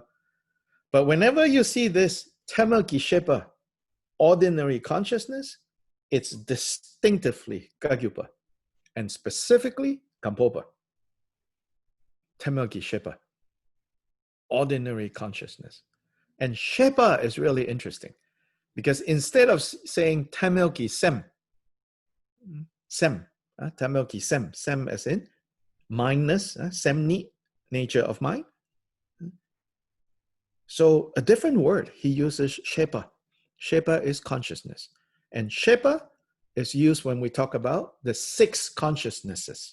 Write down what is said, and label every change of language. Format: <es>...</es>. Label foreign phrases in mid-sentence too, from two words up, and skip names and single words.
<en>But whenever you see this</en> <bo>ཐ་མལ་གྱི་ཤེས་པ,</bo> <en>ordinary consciousness, it's distinctively Kagyupa, and specifically Gampopa.</en> <bo>ཐ་མལ་གྱི་ཤེས་པ,</bo> <en>ordinary consciousness. And shepa is really interesting, because instead of saying</en> <bo>ཐ་མལ་གྱི་སེམས, ཐ་མལ་གྱི་སེམས</bo> <en>as in mindness, semni, nature of mind. So a different word, he uses shepa. Shepa is consciousness. And shepa is used when we talk about the 6 consciousnesses.</en>